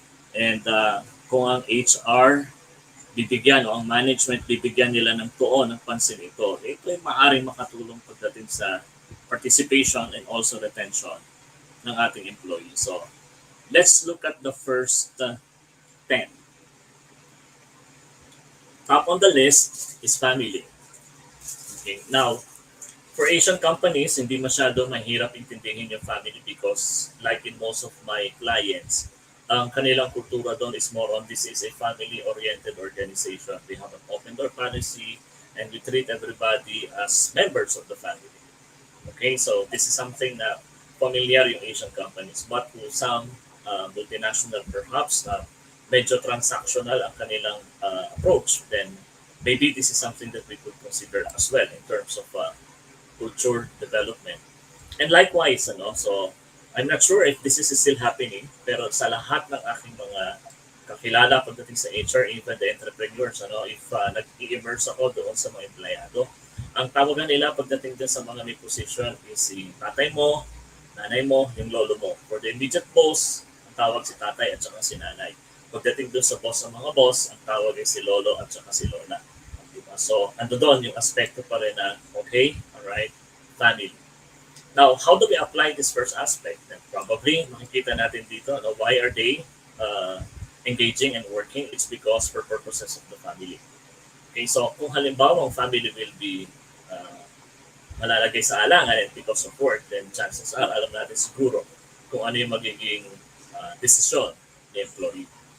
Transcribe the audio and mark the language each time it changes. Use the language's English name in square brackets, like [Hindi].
[Filipino] And kung ang HR bibigyan o ang management bibigyan nila ng tuon ng pansin ito ay maaaring makatulong pagdating sa participation and also retention ng ating employees. [English] So, let's look at the first 10. Top on the list is family. Okay, now, for Asian companies, [Filipino] hindi masyado mahirap intindihin yung family because like in most of my clients, ang kanilang kultura doon is [English] more on this is a family-oriented organization. We have an open door policy and we treat everybody as members of the family. [Filipino] Okay, so this is something na familiar yung Asian companies. [English] But to some multinational perhaps, [Filipino] medyo [English] transactional [Filipino] ang kanilang [English] approach, then maybe this is something that we could consider as well in terms of culture development. [Filipino] And likewise, so I'm not sure if this is still happening, pero sa lahat ng aking mga kakilala pagdating sa HR, even the entrepreneurs, if nag-i-immerse ako doon sa mga empleyado, ang tawagan nila pagdating din sa mga may position is si tatay mo, nanay mo, yung lolo mo. For the immediate boss, ang tawag si tatay at saka si nanay. Pagdating doon sa boss ng mga boss, ang tawag ay si lolo at saka si lola. Diba? So, ando doon yung aspekto pa rin na, okay, alright, family. [English] Now, how do we apply this first aspect? And probably, [Filipino] makikita natin dito, [English] why are they engaging and working? It's because for purposes of the family. [Filipino] Okay, so kung halimbawa ang family will be malalagay sa alangan [English] and because of work, [Filipino] then chances are, alam natin siguro kung ano yung magiging desisyon ni employee.